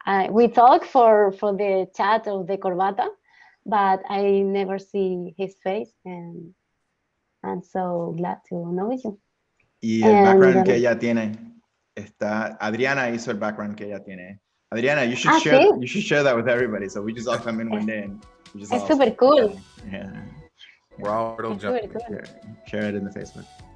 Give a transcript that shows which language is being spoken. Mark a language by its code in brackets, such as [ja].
[en] We talk for the chat of the Corbata, but I never see his face, and I'm so glad to know you. [es] Y el background que ella tiene, Adriana hizo el background que ella tiene. [en] Adriana, you should share that with everybody, so we just all come in one day and we just all super cool. Yeah. We're all jumping. Share it in the Facebook.